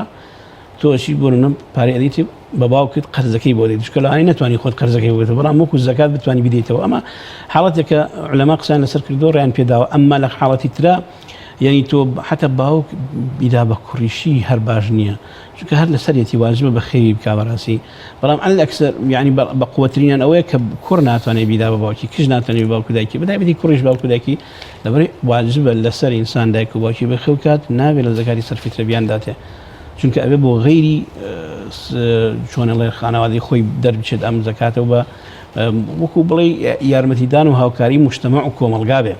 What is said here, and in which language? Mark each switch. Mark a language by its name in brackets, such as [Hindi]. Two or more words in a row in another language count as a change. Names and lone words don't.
[Central Kurdish] تۆشی بۆرنم پارەی ئەدیتی بە باوکت قەرزەکەی بۆ دەیت چکە لەوانی نەتوانی خۆت قەرزەکەی بۆێتەوە بەڵام وەکو زەکات بتوانی بدەیتەوە ئەمە حاڵەتێکە عولەما قسەیان لەسەر کردو ڕیان پێداوە ئەمما لە حاڵەتی ترا یعنی تۆ حتى باوک بیدا بە کوڕیشی هەر باش نییە چونکە هەر لەسەرەتی واجبە بە خێری بکا بەڕاستی بەڵام [Arabic] على الأكثر يعني [Central Kurdish] بە قوترینیان ئەوەیە کە کوڕ ناتوانێت بیدا بە باوکی کچ ناتوانێت بە باوک و دایکی بەتایبەتی کوڕیش باوک و دایکی لەبەرەوەی واجبە لەسەر ئینسان دایک و باوکی بەخێو کات نابێت لە زەکاتی سەرفیترە بیانداتێ چونکە ئەوێ بۆ غەیری چۆنەڵێ خانەوادی خۆی دەربچێت ئەم زەکاتەوە بە وەکو بڵێ یارمەتیدان و هاوکاری مجتەمع و کۆمەلگا بێ